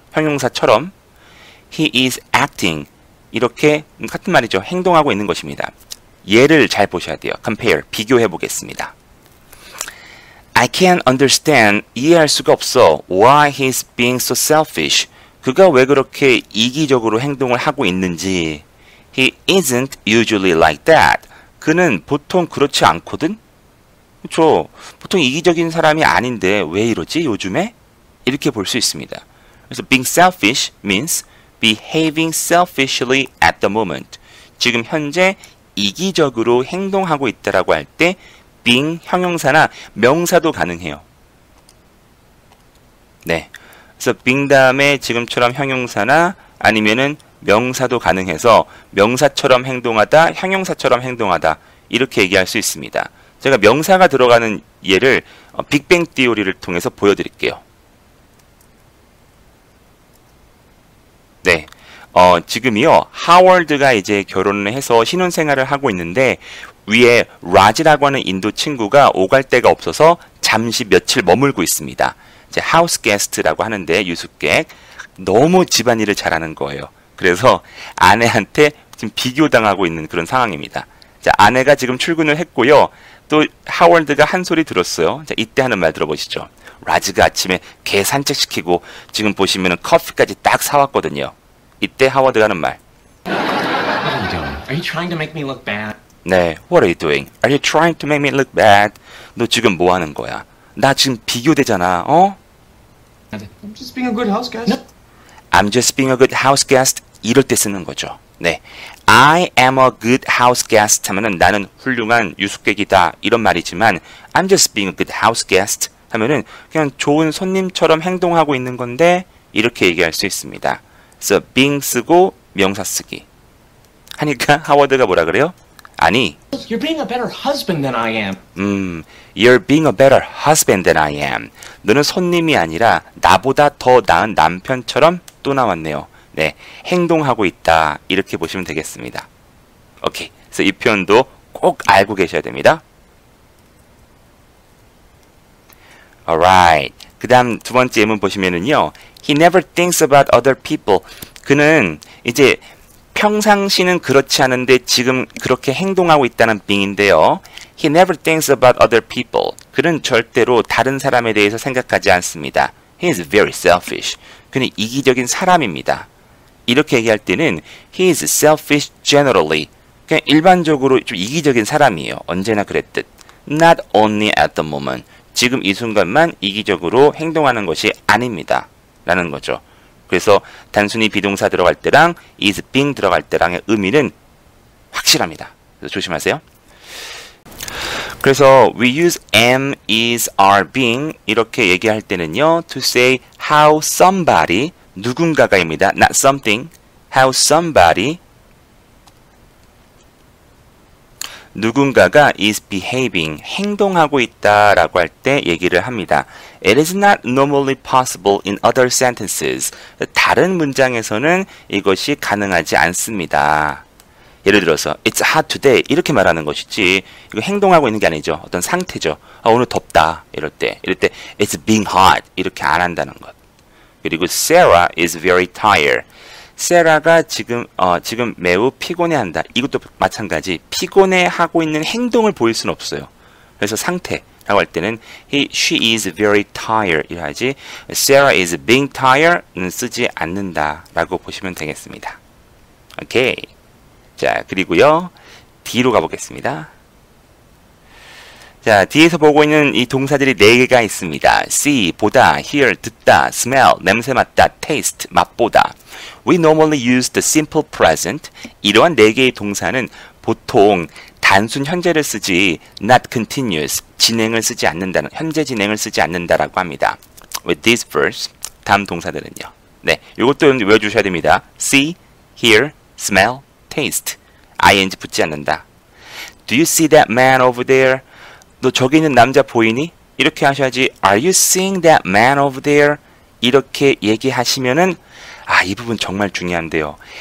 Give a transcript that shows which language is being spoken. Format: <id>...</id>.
<ko>형용사처럼</ko> <en>he is acting,</en> <ko>이렇게 같은 말이죠. 행동하고 있는 것입니다. 예를 잘 보셔야 돼요. compare, 비교해 보겠습니다.</ko> <en>I can't understand,</en> <ko>이해할 수가 없어.</ko> <en>Why he's being so selfish.</en> <ko>그가 왜 그렇게 이기적으로 행동을 하고 있는지.</ko> <en>He isn't usually like that.</en> <ko>그는 보통 그렇지 않거든? 그렇죠. 보통 이기적인 사람이 아닌데 왜 이러지 요즘에? 이렇게 볼 수 있습니다.</ko> <en>그래서 being selfish means behaving selfishly at the moment.</en> <ko>지금 현재 이기적으로 행동하고 있다라고 할 때 being 형용사나 명사도 가능해요. 네. 그래서 being 다음에 지금처럼 형용사나 아니면은 명사도 가능해서 명사처럼 행동하다, 형용사처럼 행동하다 이렇게 얘기할 수 있습니다. 제가 명사가 들어가는 예를 빅뱅 티오리를 통해서 보여드릴게요. 네, 지금이요 하워드가 이제 결혼을 해서 신혼생활을 하고 있는데 위에 라지라고 하는 인도 친구가 오갈 데가 없어서 잠시 며칠 머물고 있습니다. 이제 하우스 게스트라고 하는데 유숙객, 너무 집안일을 잘하는 거예요. 그래서 아내한테 지금 비교당하고 있는 그런 상황입니다. 자, 아내가 지금 출근을 했고요. 또 하워드가 한 소리 들었어요. 자, 이때 하는 말 들어보시죠. 라즈가 아침에 개 산책시키고 지금 보시면은 커피까지 딱 사왔거든요. 이때 하워드가 하는 말.</ko> <en>What are you doing? Are you trying to make me look bad? 네, what are you doing? Are you trying to make me look bad?</en> <ko>너 지금 뭐 하는 거야? 나 지금 비교되잖아, 어?</ko> <en>I'm just being a good house guest. No. I'm just being a good house guest.</en> <ko>이럴 때 쓰는 거죠. 네,</ko> <en>I am a good house guest</en> <ko>하면은 나는 훌륭한 유숙객이다 이런 말이지만</ko> <en>I'm just being a good house guest</en> <ko>하면은 그냥 좋은 손님처럼 행동하고 있는 건데 이렇게 얘기할 수 있습니다. 그래서 being 쓰고 명사 쓰기 하니까 하워드가 뭐라 그래요? 아니,</ko> <en>You're being a better husband than I am. You're being a better husband than I am.</en> <ko>너는 손님이 아니라 나보다 더 나은 남편처럼 또 나왔네요. 네, 행동하고 있다 이렇게 보시면 되겠습니다. 오케이, 그래서 이 표현도 꼭 알고 계셔야 됩니다. Alright, 그 다음 두 번째 예문 보시면은요.</ko> <en>He never thinks about other people.</en> <ko>그는 이제 평상시는 그렇지 않은데 지금 그렇게 행동하고 있다는 빙인데요.</ko> <en>He never thinks about other people.</en> <ko>그는 절대로 다른 사람에 대해서 생각하지 않습니다.</ko> <en>He is very selfish.</en> <ko>그는 이기적인 사람입니다. 이렇게 얘기할 때는</ko> <en>He is selfish generally.</en> <ko>그냥 일반적으로 좀 이기적인 사람이에요. 언제나 그랬듯.</ko> <en>Not only at the moment.</en> <ko>지금 이 순간만 이기적으로 행동하는 것이 아닙니다. 라는 거죠. 그래서 단순히 비동사 들어갈 때랑 is being 들어갈 때랑의 의미는 확실합니다. 그래서 조심하세요.</ko> <en>그래서 we use am, is, are, being</en> <ko>이렇게 얘기할 때는요.</ko> <en>to say how somebody</en> <ko>누군가가입니다.</ko> <en>not something. how somebody</en> <ko>누군가가</ko> <en>is behaving,</en> <ko>행동하고 있다라고 할 때 얘기를 합니다.</ko> <en>It is not normally possible in other sentences.</en> <ko>다른 문장에서는 이것이 가능하지 않습니다. 예를 들어서</ko> <en>It's hot today</en> <ko>이렇게 말하는 것이지 이거 행동하고 있는 게 아니죠. 어떤 상태죠. 오늘 덥다 이럴 때</ko> <en>It's being hot</en> <ko>이렇게 안 한다는 것.</ko> <en>그리고 Sarah is very tired.</en> <ko>세라가 지금 매우 피곤해한다. 이것도 마찬가지. 피곤해하고 있는 행동을 보일 수는 없어요. 그래서 상태라고 할 때는</ko> <en>she is very tired</en> <ko>이라지</ko> <en>Sarah is being tired</en> <ko>는 쓰지 않는다라고 보시면 되겠습니다. 오케이. 자, 그리고요. D로 가보겠습니다. 자, 뒤에서 보고 있는 이 동사들이 4개가 있습니다. see, 보다, hear, 듣다, smell, 냄새 맡다, taste, 맛보다.</ko> <en>We normally use the simple present.</en> <ko>이러한 4개의 동사는 보통 단순 현재를 쓰지</ko> <en>not continuous,</en> <ko>진행을 쓰지 않는다는, 현재 진행을 쓰지 않는다라고 합니다.</ko> <en>With this verse,</en> <ko>다음 동사들은요. 네, 이것도 외워주셔야 됩니다. see, hear, smell, taste. ing 붙지 않는다.</ko> <en>Do you see that man over there?</en> <ko>너 저기 있는 남자 보이니? 이렇게 하셔야지.</ko> <en>Are you seeing that man over there?</en> <ko>이렇게 얘기하시면은 이 부분 정말 중요한데요.</ko>